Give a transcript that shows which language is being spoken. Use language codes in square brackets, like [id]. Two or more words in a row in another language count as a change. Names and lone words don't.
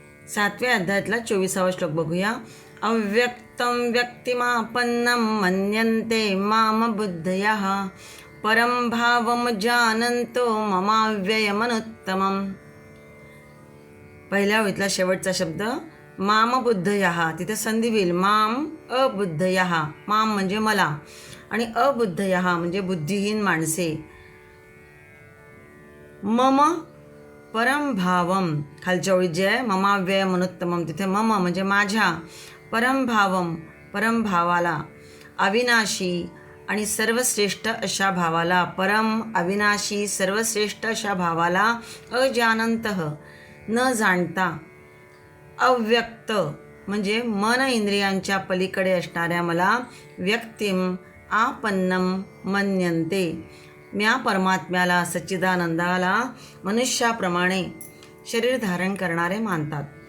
[mr] 7व्या अध्यायातला 24वा श्लोक बघूया. [sa] अव्यक्तं व्यक्तिमापन्नं मन्यन्ते माम बुद्धयः परं भावं जानन्तो ममाव्ययमनुत्तमम्. [mr] पहिल्या ओळीतला शेवटचा शब्द [sa] माम बुद्धयः, [mr] तिथे संधी होईल [sa] माम अबुद्धयः. [mr] माम म्हणजे मला आणि अबुद्धयः म्हणजे बुद्धिहीन माणसे. [sa] मम परम भावम, [mr] खालच्या ओळीत जे आहे [sa] ममाव्यय मनुत्तमम, [mr] तिथे मम म्हणजे माझ्या, [sa] परम भावम [mr] परम भावाला, अविनाशी आणि सर्वश्रेष्ठ अशा भावाला, परम अविनाशी सर्वश्रेष्ठ अशा भावाला, अजानंतः न जाणता, अव्यक्त म्हणजे मन इंद्रियांच्या पलीकडे असणाऱ्या मला, [sa] व्यक्तिम आपन्नम मन्यन्ते [mr] म्या परमात्म्याला सच्चिदानंदाला मनुष्याप्रमाणे शरीर धारण करणारे मानतात.